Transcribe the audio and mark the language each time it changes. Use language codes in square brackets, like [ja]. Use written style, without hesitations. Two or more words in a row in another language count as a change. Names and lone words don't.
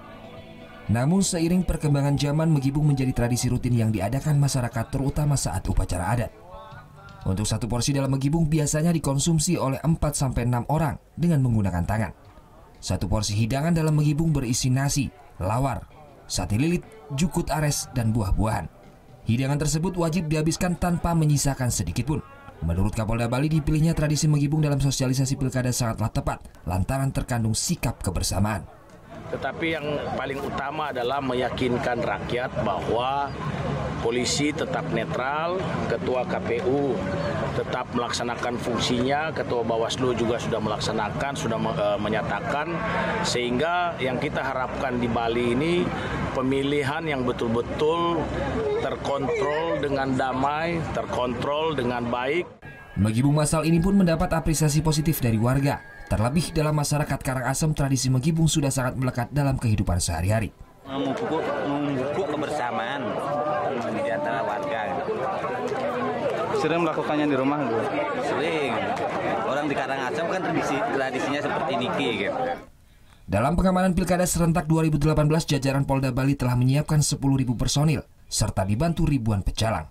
[id] Namun seiring perkembangan zaman, megibung menjadi tradisi rutin yang diadakan masyarakat terutama saat upacara adat. Untuk satu porsi dalam megibung biasanya dikonsumsi oleh 4-6 orang dengan menggunakan tangan. Satu porsi hidangan dalam megibung berisi nasi, lawar, sate lilit, jukut ares, dan buah-buahan. Hidangan tersebut wajib dihabiskan tanpa menyisakan sedikit pun. Menurut Kapolda Bali, dipilihnya tradisi megibung dalam sosialisasi pilkada sangatlah tepat lantaran terkandung sikap kebersamaan. Tetapi yang paling utama adalah meyakinkan rakyat bahwa polisi tetap netral, ketua KPU tetap melaksanakan fungsinya, ketua Bawaslu juga sudah melaksanakan, sudah menyatakan, sehingga yang kita harapkan di Bali ini pemilihan yang betul-betul terkontrol dengan damai, terkontrol dengan baik. Megibung massal ini pun mendapat apresiasi positif dari warga. Terlebih dalam masyarakat Karangasem, tradisi megibung sudah sangat melekat dalam kehidupan sehari-hari. Memupuk kebersamaan di antara warga. Sering melakukannya di rumah? Sering. Orang di Karangasem kan tradisinya seperti niki gitu. Dalam pengamanan Pilkada serentak 2018, jajaran Polda Bali telah menyiapkan 10.000 personil serta dibantu ribuan pecalang.